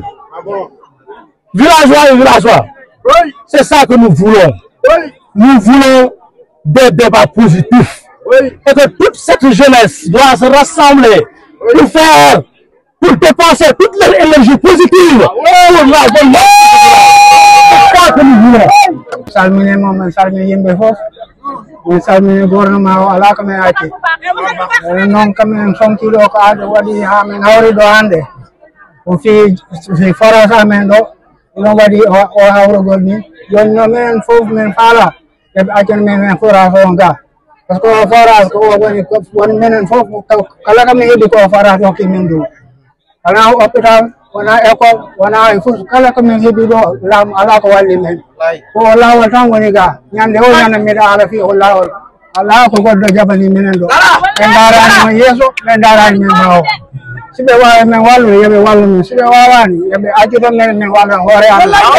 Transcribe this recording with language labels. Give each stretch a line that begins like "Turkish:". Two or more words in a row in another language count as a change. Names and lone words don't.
French: Villageois et villageois, c'est ça que nous voulons. Nous voulons des débats positifs. Et que toute cette jeunesse doit se rassembler pour dépenser toute leur énergie positive pour la bonne c'est ça que nous voulons.
Fula: Salmine moom salmine yimɓe fof min salmini gouvernement o ala ko min acci noon kamen fonkiɗo ko aɗa waɗi ha min hawri ɗo hannde ko fi forage amen ɗo ɗon waɗi o hawrugol ni joni no minen fof min faala eɓe accana men forage o ga
French: par ce que
Fula: o forage ko o woni minen fof kala kamin heeɓi ko forage hokki min ɗum wona hôpital wona école wona e fof kala komin heeɓi ɗo laamu ala ko walli men ko o laawol tan woni ga ñande o ñande mbiɗa ala fi o laawol ala ko goɗɗo jabani minen ɗo ɓe darani men yeeso ɓe darani men ɓaawo si ɓe wawi men wallude yoɓe wallu men si ɓe wawani yoɓe accuto men min wallan hoore amen